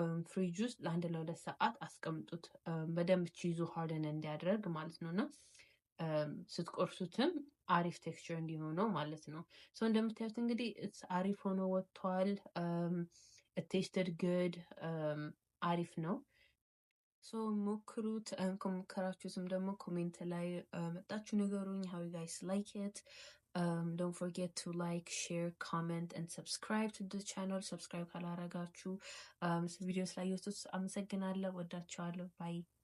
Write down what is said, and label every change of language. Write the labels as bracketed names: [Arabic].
[Amharic] ፍሪጅ ውስጥ ለአንድ ለ2 ሰዓት አስቀምጡት በደንብ ቺዙ ሃርደን እንዲያደርግ ማለት ነው። እና ስትቆርሱትም አሪፍ ቴክስቸር እንዲሆነው ማለት ነው። ሶ እንደምታዩት እንግዲህ አሪፍ ሆኖ ወጥቷል። ቴስትድ ጉድ አሪፍ ነው። ሶ ሞክሩት። ከሞከራችሁትም ደግሞ ኮሜንት ላይ መጣችሁ ንገሩኝ how you guys like it. [English] Don't forget to like, share, comment and subscribe to the channel. [Amharic] subscribe ካላረጋችሁ ቪዲዮ ስላያችሁት አመሰግናለሁ። ወዳችኋለሁ። ባይ